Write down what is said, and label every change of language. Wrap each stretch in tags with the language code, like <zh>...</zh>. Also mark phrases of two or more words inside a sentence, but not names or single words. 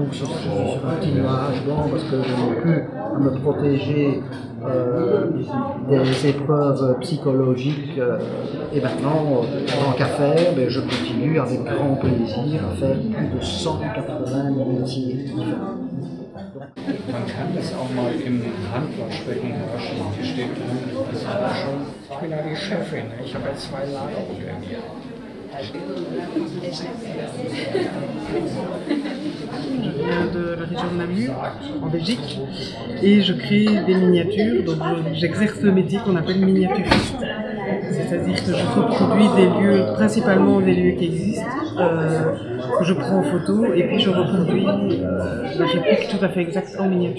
<fr>Donc je suis sur un petit nuage blanc parce que je n'ai plus à me protéger des épreuves psychologiques. Et maintenant, tant qu'à faire, je continue avec grand plaisir à faire plus de 180 métiers différents.</fr> <de>Man kann das auch mal im Handwaschbecken waschen. Die steht drin, das ist auch schon. Ich bin ja die Chefin, ich habe jetzt 2 Lagermodelle.</de> <fr>Je viens de la région de Namur, en Belgique, et je crée des miniatures. Donc j'exerce le métier qu'on appelle miniaturiste. C'est-à-dire que je reproduis des lieux, principalement des lieux qui existent, que je prends en photo et puis je reproduis la réplique tout à fait exacte en miniature.</fr>